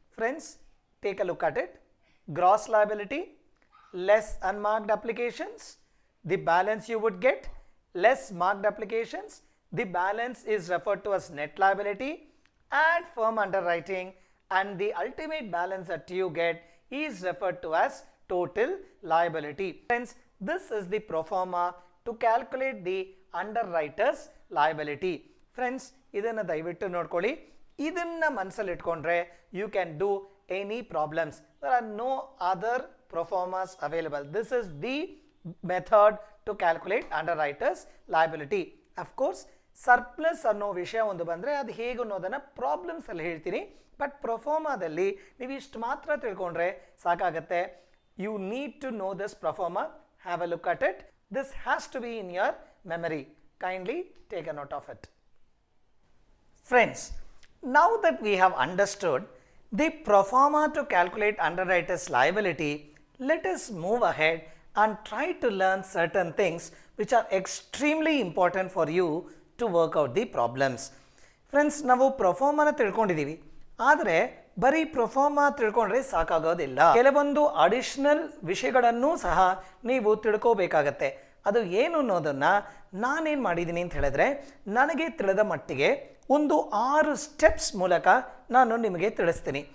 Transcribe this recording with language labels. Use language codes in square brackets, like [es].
[en] Friends, take a look at it. Gross liability less unmarked applications, the balance you would get, less marked applications, the balance is referred to as net liability. Add firm underwriting and the ultimate balance that you get is referred to as total liability. Friends, this is the pro forma to calculate the underwriter's liability. [kn] Friends, ಇದನ್ನು ದಯವಿಟ್ಟು ನೋಡ್ಕೊಳ್ಳಿ. ಇದನ್ನು ಮನಸ್ಸಲ್ಲಿ ಇಟ್ಕೊಂಡ್ರೆ [en] you can do any problems. There are no other pro formas available. This is the method to calculate underwriter's liability. [kn] Of course, surplus ಅನ್ನೋ ವಿಷಯ ಒಂದು ಬಂದರೆ ಅದು ಹೇಗೆ ಅನ್ನೋದನ್ನು ಪ್ರಾಬ್ಲಮ್ಸಲ್ಲಿ ಹೇಳ್ತೀನಿ. ಬಟ್ ಪ್ರೊಫಾರ್ಮಾದಲ್ಲಿ ನೀವು ಇಷ್ಟು ಮಾತ್ರ ತಿಳ್ಕೊಂಡ್ರೆ ಸಾಕಾಗತ್ತೆ. [en] You need to know this proforma. Have a look at it. This has to be in your memory. Kindly take a note of it. Friends, now that we have understood the pro forma to calculate underwriter's liability, let us move ahead and try to learn certain things which are extremely important for you to work out the problems. [kn] Friends, ನಾವು ಪ್ರೊಫಾರ್ಮಾನ ತಿಳ್ಕೊಂಡಿದ್ದೀವಿ, ಆದರೆ ಬರೀ proforma ತಿಳ್ಕೊಂಡ್ರೆ ಸಾಕಾಗೋದಿಲ್ಲ. ಕೆಲವೊಂದು additional ವಿಷಯಗಳನ್ನು ಸಹ ನೀವು ತಿಳ್ಕೋಬೇಕಾಗತ್ತೆ. ಅದು ಏನು ಅನ್ನೋದನ್ನು ನಾನೇನು ಮಾಡಿದ್ದೀನಿ ಅಂತ ಹೇಳಿದ್ರೆ, ನನಗೆ ತಿಳಿದ ಮಟ್ಟಿಗೆ ಒಂದು 6 ಸ್ಟೆಪ್ಸ್ ಮೂಲಕ ನಾನು ನಿಮಗೆ ತಿಳಿಸ್ತೀನಿ.